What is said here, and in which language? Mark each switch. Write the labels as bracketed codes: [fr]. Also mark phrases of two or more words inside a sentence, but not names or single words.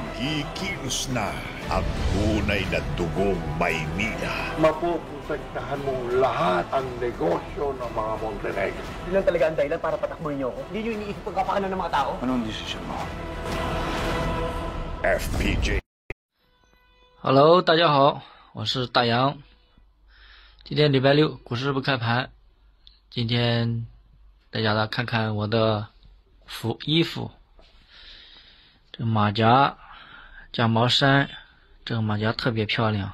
[tl] Kikilos na ang tunay na dugong Maynila. Mapuprotektahan mong lahat ang negosyo ng mga Montenegro. Yun lang talaga ang dahilan para patakbuhin niyo ako. Hindi niyo iniisip pagkapakanan ng mga tao. Anong desisyon mo? FPJ。 [zh] Hello， 大家好，我是大杨。今天礼拜六，股市不开盘。今天带大家看看我的衣服，这马甲加毛衫，这个马甲特别漂亮。